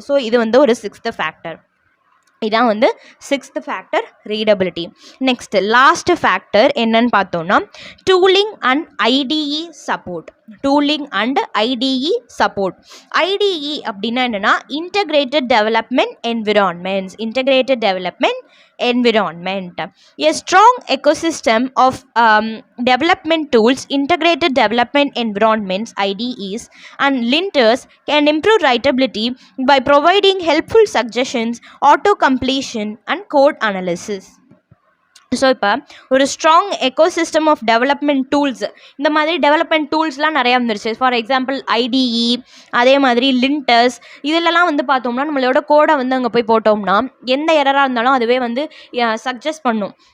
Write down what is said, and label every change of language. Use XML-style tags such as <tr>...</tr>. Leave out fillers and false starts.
<ta>So இது வந்து ஒரு 6th ஃபேக்டர். இதான் வந்து 6th factor readability. Next last factor என்னன்னு பார்த்தோம்னா டூலிங் and ITE support. டூலிங் and ITE support. ITE அப்படின்னா என்னென்னா integrated development environments.</ta> <en>Integrated development environment. A strong ecosystem of development tools, integrated development environments IDEs and linters can improve writability by providing helpful suggestions, auto completion and code analysis.</en> <ta>So இப்போ ஒரு strong ecosystem of development tools, இந்த மாதிரி development டூல்ஸ்லாம் நிறையா வந்துருச்சு. For example ITE, அதே மாதிரி லிண்டர்ஸ், இதிலலாம் வந்து பார்த்தோம்னா நம்மளோட கோடை வந்து அங்கே போய் போட்டோம்னா எந்த எரராக இருந்தாலும் அதுவே வந்து சஜஸ்ட் பண்ணும்.</ta>